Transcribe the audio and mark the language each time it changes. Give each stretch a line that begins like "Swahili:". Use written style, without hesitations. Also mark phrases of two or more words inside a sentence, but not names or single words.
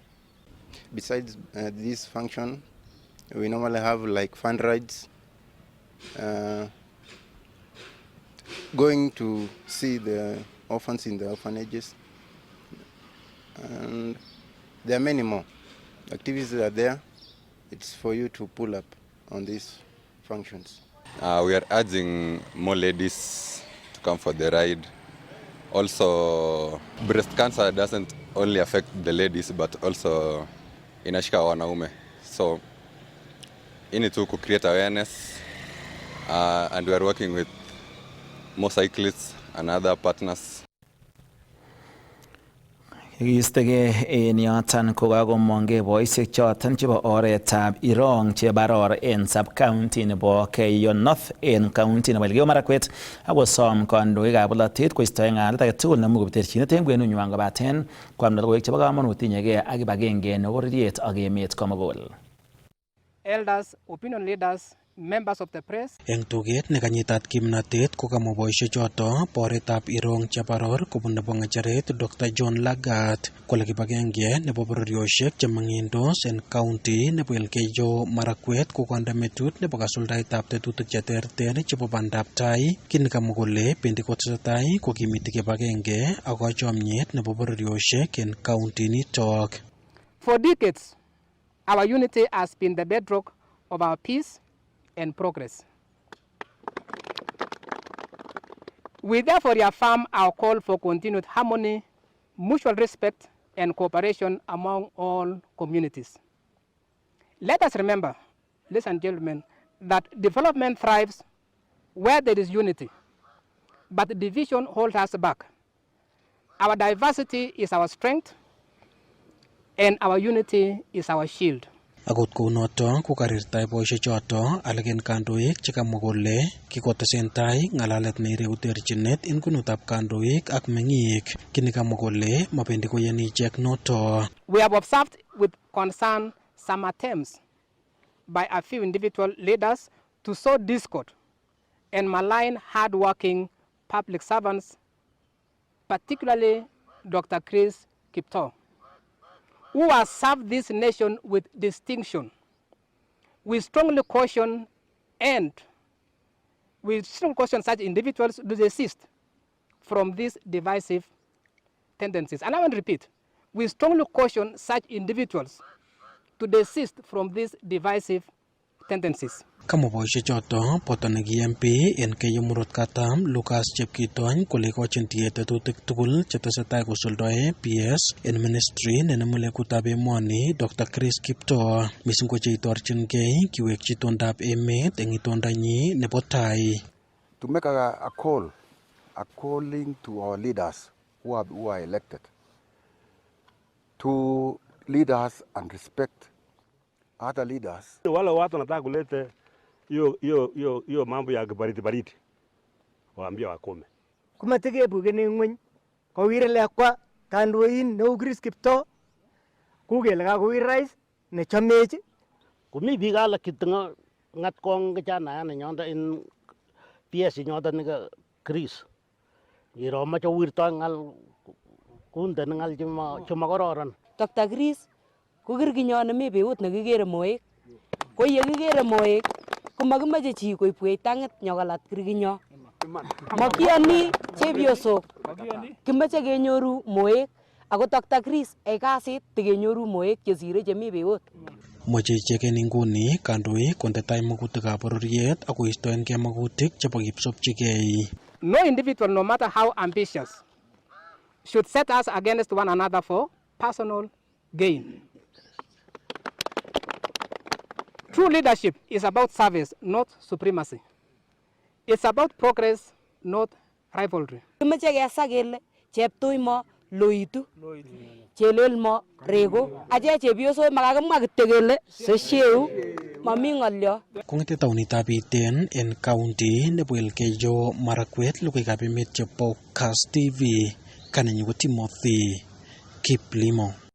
English: Besides this function, we normally have like fun rides, going to see the orphans in the orphanages, and there are many more activities that are there. It's for you to pull up on these functions. We are urging more ladies to come for the ride. Also, breast cancer doesn't only affect the ladies, but also
Swahili: inashika wanaume.
English: So, in it to create awareness, and we are working with more cyclists and other partners.
Kalenjin: Kiistege en yoton kokakomongei boisiek choton chebo oretab Irong chebaror en sub-county nebo Keiyo North en county nebo Elgeyo Marakwet akosom kandoikab bolotet koistoen ng'alet age tugul nemuch koterchinet en kwenunywan kobaten koamda logoiwek chebo kamanut tinyegei ak kibagenge nebo bororiet ak emet komugul.
English: Elders, opinion leaders, members of the press.
Kalenjin: Eng tuget nekanyitat kimnatet kokamwa boisiechoto boretab Irong Chaparor kobun nebo ng'echeret Dr. John Lagat kole kibagenge nebo bororiosiek chemang'indos en county nebo Elgeyo Marakwet kokonde metut nebo kasuldaetab tetutik cheterter chebo bandab tai kini kamwa kole bendi kotesetai kokimiti kibagenge ak kachomyet nebo bororiosiek en county nitok.
English: For decades, our unity has been the bedrock of our peace and progress. We therefore reaffirm our call for continued harmony, mutual respect, and cooperation among all communities. Let us remember, ladies and gentlemen, that development thrives where there is unity, but division holds us back. Our diversity is our strength, and our unity is our shield.
Kalenjin: Akot kounoto kokarirtai boisiechoto alak en kandoik chekamwa kole kikotesentai ng'alalet neireu terchinet en kunutab kandoik ak meng'ik kini kamwa kole mabendi koyani ichek noto.
English: We have observed with concern some attempts by a few individual leaders to sow discord and malign hard-working public servants, particularly Dr. Chris Kiptoo, who has served this nation with distinction. We strongly caution such individuals to desist from these divisive tendencies. And I want to repeat, we strongly caution such individuals to desist from these divisive tendencies.
Kalenjin: Kamwa boisiechoto boto neki MP en Keiyo Murot Katam Lucas Chepkitony kole ikochin tiet tetutik tugul chetesetai kosuldoe PS en ministry nenemu lekutab emoni Dr. Chris Kiptoo missing ko cheitorchingei kiwekchi itondab emet eng itondanyi nebo tai.
English: To make a calling to our leaders who are elected to lead us and respect other leaders.
Swahili: Wale watu wanataka kulete hiyo mambo ya baridi waambia wakome.
Kalenjin: Kumatike bugene ngweny kowirele kwa kandoin neu Chris Kiptoo kugele ka kowir rais ne chomech komi biik alak kitinga ngat kong kijana ne nyonda in PS nyonda ne Chris iro ma chawirto ngal kunde ngal chuma kororon. Dr. Chris ko kirkinyon mi beut nekikere moek ko ye kikere moek komakimache chi koibwech tangit nyokolat kirkinyo makiyani chepyosok kimache kenyoru moek ako Dr. Chris ay kasit tikenyoru moek chesire chemi beut. Moche icheken inguni kandoik konde tai magutikab bororiet ak koistoengei magutik chebo kipsobchigei.
English: No individual, no matter how ambitious, should set us against one another for personal gain. True leadership is about service, not supremacy. It's about progress, not rivalry.
Kalenjin: Kimache kesa kele cheptuimo loitu chelelmo rego ache chepyoso makakimwa kityo kele sesheu mami ng'olyo. Kong'ete taonitab Iten en county nebo Elgeyo Marakwet logoiwekab emet chebo Kass TV kanenyu ko Timothy Kiplimo.